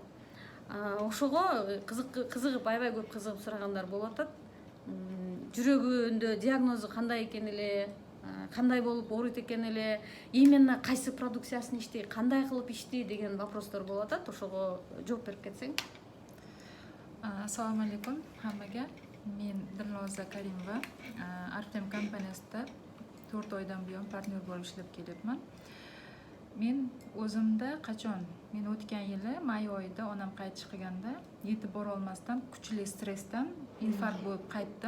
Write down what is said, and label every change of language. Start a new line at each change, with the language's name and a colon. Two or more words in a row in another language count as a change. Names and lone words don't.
Kyrgyz: Ошого кызыгып, аябай көп кызыгып сурагандар болуп атат. Жүрөгүндө диагнозу кандай экен эле, кандай болуп ооруйт экен эле, именно кайсы продукциясын ичти, кандай кылып ичти деген вопростор болуп атат. Ошого жооп берип кетсең.
Uzbek: Assalomu alaykum hammaga. Men Dilnoza Karimova, Artem kompaniyasida 4 oydan buyon partnyor bo'lib ishlab kelyapman. Men o'zimda qachon, men o'tgan yili may oyida onam qaytish qilganda yetib bora olmasdan kuchli stressdan infarkt bo'lib qaytdim.